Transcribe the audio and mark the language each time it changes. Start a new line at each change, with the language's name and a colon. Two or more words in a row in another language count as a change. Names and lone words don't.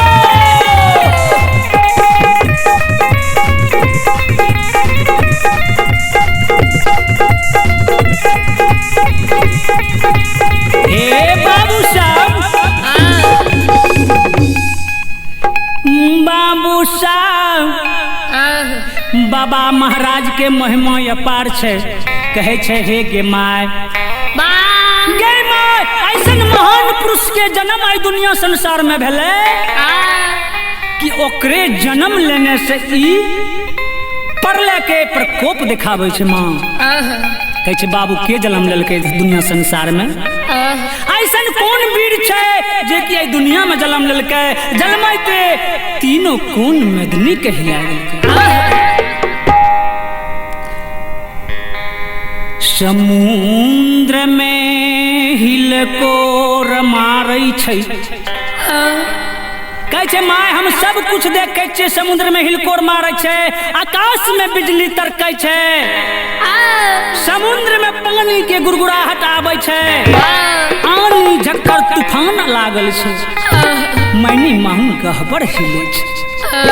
Maithili: हे बाबू साहब, बाबू साहब, बाबा महाराज के महिमा अपार छै, कहै छै हे गे माय, गे माय ऐसन महान पुरुष के जन्म आई दुनिया संसार में भेलै कि ओकरे जन्म लेने से ई प्रलय के प्रकोप दिखाबै छै। माँ कहै छै बाबू के जन्म लेलकै दुनिया संसार में, ऐसन कोन वीर छै जे कि आई दुनिया में जन्म लेलकै, जन्मैते तीनों कोन मेदनी कहिया गेलकै। समुद्र में हिलकोर मारै छै, कहै छै माय हम सब कुछ देखै छियै, समुद्र में हिलकोर मारै छै, आकाश में बिजली तरकै छै, समुद्र में पानी के गुड़गुड़ाहट आबै छै, आनी झक्कर तूफान लागल छै, मैनी माहू गहबर हिलै छै।